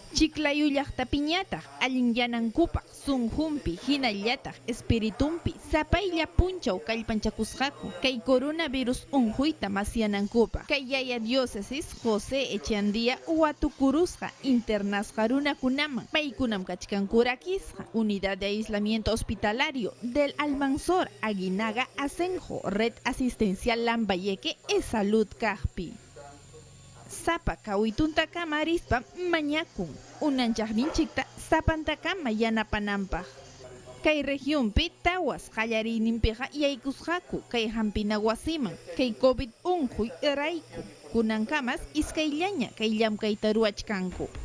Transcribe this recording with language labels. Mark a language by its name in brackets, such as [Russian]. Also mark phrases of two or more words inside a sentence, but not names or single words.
[Quechua] Chiclayo llaqtapiñataq allinyanankupa sunjunpi hinallataq espiritumpi sapaylla punchaw kallpanchakusqaku kay coronavirus unjuyta masyanankupa kay yaya diócesis José Echeandía watukurusqa internasqa runakunaman paykunam kachkankurakisqa [Spanish] unidad de aislamiento hospitalario del Almanzor Aguinaga Asenjo red asistencial Lambayeque e salud [Quechua] kaqpi. Sapa kawituntaka rispa mañakun unanchaqninchikta sapantakama yanapananpaq. Kay regionpi tawas qallariyninpiqa yaykusqaku kay hampina wasiman kay COVID unquy rayku kunankamas iskayllaña kay llamkayta ruwachkanku.